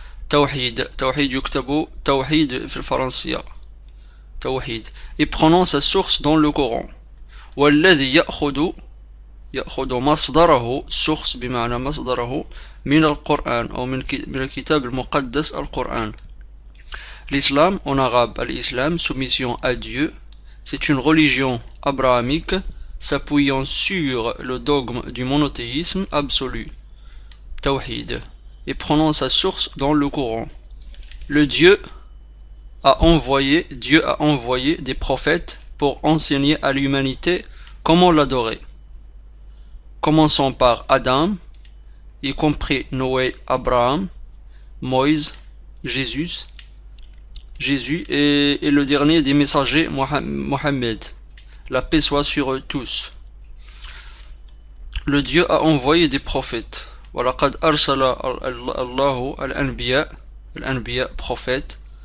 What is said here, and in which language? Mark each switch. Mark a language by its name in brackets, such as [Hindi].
[Arabic] توحيد يكتب توحيد في الفرنسية توحيد. [French] et prenant sa source dans le Coran. [Arabic] والذي يأخذ مصدره source بمعنى مصدره من القرآن أو من الكتاب المقدس القرآن. [French] L'islam, en arabe al-Islam, soumission à Dieu, c'est une religion abrahamique s'appuyant sur le dogme du monothéisme absolu, tawhid, et prenant sa source dans le Coran. Dieu a envoyé des prophètes pour enseigner à l'humanité comment l'adorer. Commençons par Adam, y compris Noé, Abraham, Moïse, Jésus et le dernier des messagers, Mohammed. La paix soit sur eux tous. Le Dieu a envoyé des prophètes. [Arabic] وَلَقَدْ أَرْسَلَ اللَّهُ الْأَنْبِيَاء prophètes.